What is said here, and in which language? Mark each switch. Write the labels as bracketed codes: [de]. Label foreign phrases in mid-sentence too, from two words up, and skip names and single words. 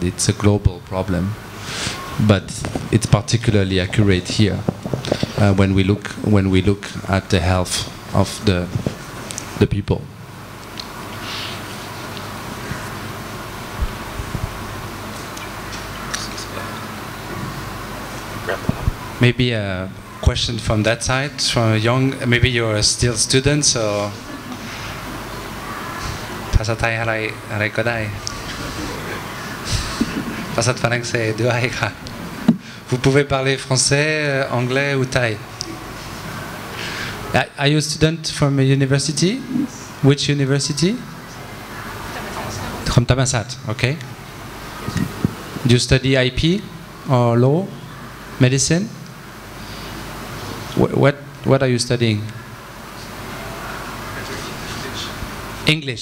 [en] It's a global problem, but it's particularly accurate here when we look at the health of the people. Maybe a question from that side, from young. Maybe you're still students or. [th] ภาษาไทยอะไรก็ได้ภาษาฝรั่งเศสด้วยค่ะ [fr] Vous pouvez parler français, anglais ou Thai. [en] Are you a student from a university? Which university? From Thammasat, okay. Do you study IP or law, medicine? What are you studying? English.